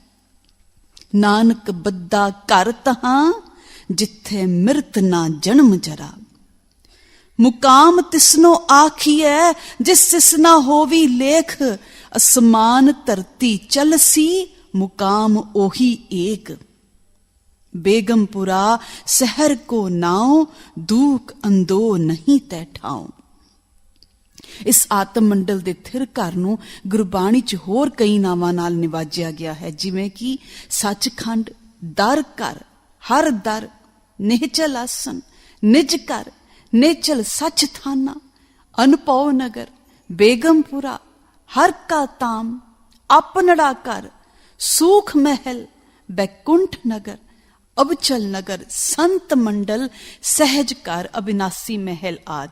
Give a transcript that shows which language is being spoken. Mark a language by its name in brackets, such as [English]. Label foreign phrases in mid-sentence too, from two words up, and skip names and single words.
[Punjabi] ਨਾਨਕ ਬੱਦਾ ਘਰ ਤਹਾਂ, ਜਿੱਥੇ ਮਿਰਤ ਨਾ ਜਨਮ ਜਰਾ। ਮੁਕਾਮ ਤਿਸਨੋ ਆਖੀਐ, ਜਿਸ ਤਿਸ ਨਾ ਹੋਵੀ ਲੇਖ। ਅਸਮਾਨ ਧਰਤੀ ਚਲਸੀ, ਮੁਕਾਮ ਉਹੀ ਏਕ। ਬੇਗਮਪੁਰਾ ਸ਼ਹਰ ਕੋ ਨਾਵ, ਦੂਕ ਅੰਦੋ ਨਹੀਂ ਤੈ ਠਾਓ। ਇਸ ਆਤਮ ਮੰਡਲ ਦੇ ਥਿਰ ਘਰ ਨੂੰ ਗੁਰਬਾਣੀ 'ਚ ਹੋਰ ਕਈ ਨਾਵਾਂ ਨਾਲ ਨਿਵਾਜਿਆ ਗਿਆ ਹੈ, ਜਿਵੇਂ ਕਿ ਸੱਚਖੰਡ, ਦਰ ਘਰ, ਹਰ ਦਰ, ਨਿਹਚਲ ਆਸਨ, ਨਿਜ ਘਰ, ਨੇਚਲ ਸੱਚ ਥਾਨਾ, ਅਨਪਉ ਨਗਰ, ਬੇਗਮਪੁਰਾ, ਹਰ ਕਾ ਤਾਮ, ਆਪਨੜਾ ਘਰ, ਸੂਖ ਮਹਿਲ, ਬੈਕੁੰਠ ਨਗਰ, ਅਬਚਲ ਨਗਰ, ਸੰਤ ਮੰਡਲ, ਸਹਿਜ ਘਰ, ਅਬਿਨਾਸੀ ਮਹਿਲ ਆਦਿ।